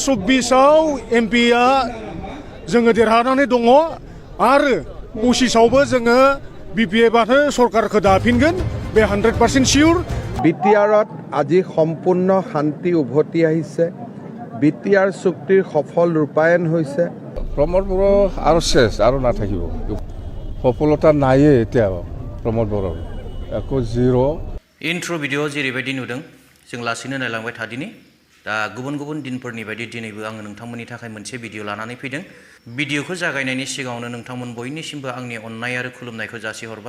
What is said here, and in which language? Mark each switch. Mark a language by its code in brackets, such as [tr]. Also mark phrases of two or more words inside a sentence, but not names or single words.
[brx] 2024आव एमपिआ जोङो देरहानानै दङ आरो 25आवबो जोङो बिपिएफआनो सरकारखौ दाफिनगोन बे 100% सियर। [as] বিটিআৰত আজি সম্পূৰ্ণ শান্তি উভতি আহিছে। বিটিআৰ চুক্তিৰ সফল ৰূপায়ণ হৈছে। প্ৰমোদ বড়ো আৰু শেষ আৰু নাথাকিব। সফলতা নাইয়ে এতিয়া प्रमोद बरो एको जिरो। [en] intro video' [brx] जेरैबायदि नुदों जों लासैनो नायलांबाय थादिनि दा गुबुन गुबुन दिनफोरनि बायदि दिनैबो आङो नोंथांमोननि थाखाय मोनसे भिडिअ लानानै फैदों। भिडिअखौ जागायनायनि सिगाङावनो नोंथांमोन बयनिसिमबो आंनि अननाय आरो खुलुमनायखौ जासिहरबाय।